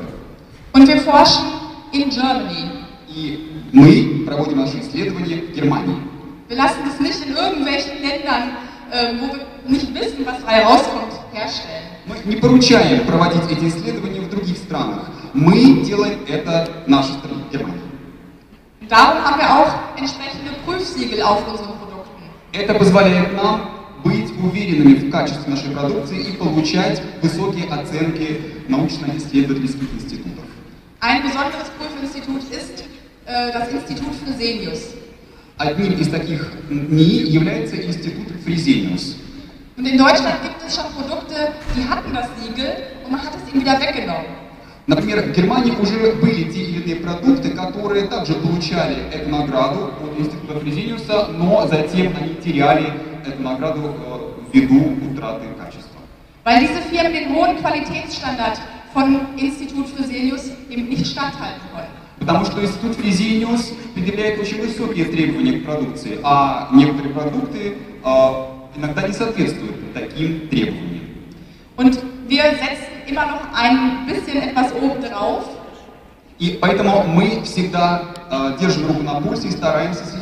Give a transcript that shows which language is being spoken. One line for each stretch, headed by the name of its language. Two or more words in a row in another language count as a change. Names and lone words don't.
German: Und wir forschen in Germany.
Russian: И мы проводим наши исследования в Германии.
German: Wir lassen es nicht in irgendwelchen Ländern, wo wir nicht wissen, was dabei rauskommt, herstellen.
Russian: Мы не поручаем проводить эти исследования в других странах. Мы делаем это в нашей стране, Германии.
German: Darum haben wir auch entsprechende Prüfsiegel auf unseren Produkten.
Russian: Это позволяет нам быть уверенными в качестве нашей продукции и получать высокие оценки научно-исследовательских институтов.
German: Ein besonderes Prüfinstitut ist das Institut Fresenius.
Russian: Одним из таких НИИ является институт Fresenius.
German: Und in Deutschland gibt es schon Produkte, die hatten das Siegel und man hat es ihnen wieder weggenommen.
Russian: Например, в Германии уже были те или иные продукты, которые также получали эту награду от института Fresenius, но затем они теряли эту награду ввиду утраты качества.
German: Weil diese Firmen den hohen Qualitätsstandard von Institut Fresenius eben nicht standhalten konnten.
Russian: Потому что институт Fresenius предъявляет очень высокие требования к продукции, а некоторые продукты иногда не соответствуют таким требованиям.
German: Und wir setzen immer noch ein bisschen etwas obendrauf.
Russian: И поэтому мы всегда держим руку на пульсе и стараемся следить